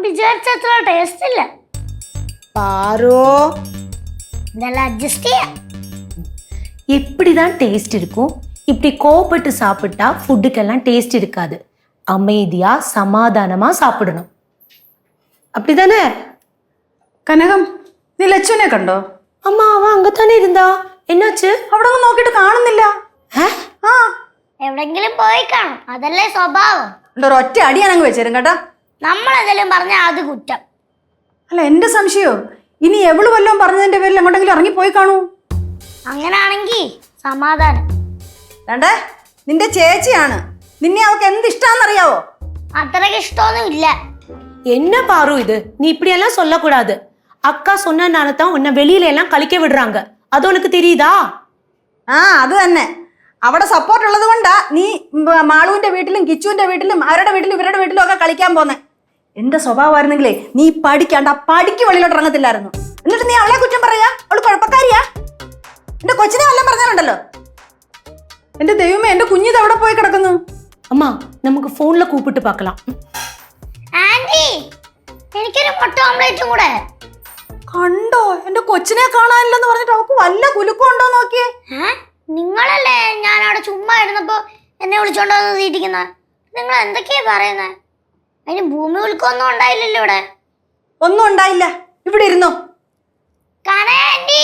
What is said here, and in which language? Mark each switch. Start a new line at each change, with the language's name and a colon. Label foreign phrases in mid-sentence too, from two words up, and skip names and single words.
Malayalam: വെച്ച ടേസ്റ്റ് ഇല്ല.
Tamil: பாரு இதெல்லாம் அட்ஜஸ்ட் செய்ய எப்படிதான் டேஸ்ட் இருக்கும்? இப்படி கோபப்பட்டு சாப்பிட்டா ஃபுட்டுக்கெல்லாம் டேஸ்ட் இருக்காது. அமைதியா சமாதானமா சாப்பிடணும். அப்படிதானே?
Malayalam: കനകം, നീ ലച്ചുവിനെ കണ്ടോ?
Tamil: அம்மா அவ அங்கத்தானே இருந்தா. என்னாச்சு?
Malayalam: അവിടെ ഒന്നും നോക്കിയിട്ട് കാണുന്നില്ല. ആ എവിടെങ്കിലും പോയി കാണും. അതല്ലേ സ്വഭാവം. ഒരൊറ്റ അടി ഞാനങ്ങ് വെച്ചേരും കേട്ടാ. നമ്മളെന്തെങ്കിലും പറഞ്ഞാൽ അത് കുറ്റം. അല്ല, എന്റെ സംശയോ ഇനി എവള് വല്ലതും പറഞ്ഞതിന്റെ പേരിൽ എങ്ങോട്ടെങ്കിലും ഇറങ്ങിപ്പോയി കാണൂ. അങ്ങനാണെങ്കി സമാധാനം. വേണ്ടേ, നിന്റെ ചേച്ചിയാണ്. നിന്നെ അവൾക്ക് എന്ത് ഇഷ്ടാന്നറിയാവോ? അത്രയ്ക്ക് ഇഷ്ടമൊന്നും ഇല്ല.
Tamil: என்ன பாரு இது? நீ இப்படி எல்லாம் சொல்லக்கூடாது. அக்கா சொன்னனால தான் உன்னை வெளியில எல்லாம் கழிக்க விடுறாங்க. அது உனக்கு தெரியுதா?
Malayalam: ആ അത് തന്നെ. അവിടെ സപ്പോർട്ട് ഉള്ളത് കൊണ്ടാ നീ മാളുവിന്റെ വീട്ടിലും കിച്ചുവിന്റെ വീട്ടിലും അവരുടെ വീട്ടിലും ഇവരുടെ വീട്ടിലും ഒക്കെ കളിക്കാൻ പോന്നെ. എന്റെ സ്വഭാവമായിരുന്നെങ്കിലേ നീ പഠിക്കാണ്ട് ആ പഠിക്ക് വെളിയിലോട്ട് ഇറങ്ങത്തില്ലായിരുന്നു. എന്നിട്ട് നീ അവളെ കുറ്റം പറയാ? അവള് കുഴപ്പക്കാരിയാ? എന്റെ കൊച്ചിനെ വല്ലതും പറഞ്ഞാലുണ്ടല്ലോ. എന്റെ ദൈവമേ, എന്റെ കുഞ്ഞിത് എവിടെ പോയി കിടക്കുന്നു?
Tamil: அம்மா நமக்கு போன்ல கூப்பிட்டு பார்க்கலாம்.
Malayalam: ആന്റി, എനിക്കൊരു മുട്ട ഓംലെറ്റും കൂടെ. കണ്ടോ, എന്റെ കൊച്ചിനെ കാണാനില്ലെന്ന് പറഞ്ഞിട്ട് അവൾക്ക് വല്ല കുലുക്കം ഉണ്ടോ നോക്കിയേ. നിങ്ങളല്ലേ ഞാൻ അവിടെ ചുമ്മാ ഇരുന്നപ്പോ എന്നെ വിളിച്ചോണ്ട് വന്ന് തീറ്റിക്കുന്ന? നിങ്ങൾ എന്തൊക്കെയാ പറയുന്നത്? അതിന് ഭൂമി കുലുക്കൊന്നും ഉണ്ടായില്ലല്ലോ ഇവിടെ. ഒന്നും ഉണ്ടായില്ല. ഇവിടെ ഇരുന്നോ. ആന്റി,